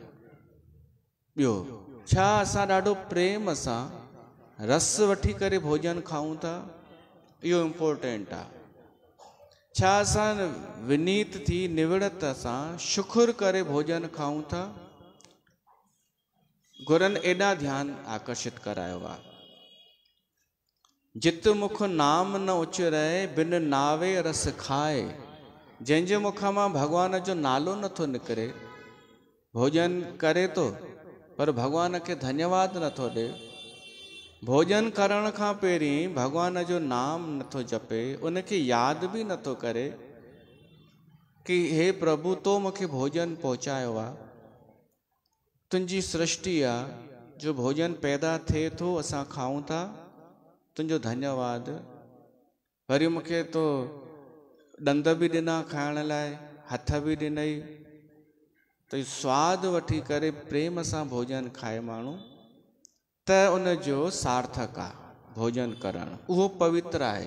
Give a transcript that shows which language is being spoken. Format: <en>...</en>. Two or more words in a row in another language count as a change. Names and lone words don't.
<sd>ॿियो छा असां ॾाढो प्रेम सां रस वठी करे भोजन खाऊं था, इहो इम्पोर्टेंट आहे। छा असां विनीत थी निवड़त सां शुक्र करे भोजन खाऊं था। गुरनि एॾा ध्यानु आकर्षित करायो आहे।</sd> <pa>ਜਿਤ ਮੁਖ ਨਾਮ ਨ ਉਚਰੇ ਬਿਨ ਨਾਵੇ ਰਸ ਖਾਏ।</pa> <sd>जंहिंजे मुख मां भॻवान जो नालो नथो निकिरे, भोजन करे थो पर भॻवान खे धन्यवाद नथो ॾे। भोजन करण खां पहिरीं भॻवान जो नाम नथो जपे, उनखे यादि बि नथो करे कि हे प्रभु तो मूंखे भोजन पहुचायो आहे, तुंहिंजी सृष्टि आहे, जो भोजन पैदा थिए थो असां खाऊं था, तुंहिंजो धन्यवाद। वरी मूंखे तो ॾंद बि ॾिना खाइण लाइ, हथ बि ॾिनई, त स्वादु वठी करे प्रेम सां भोजन खाए माण्हू त उनजो सार्थक आहे भोजन करणु, उहो पवित्र आहे।</sd>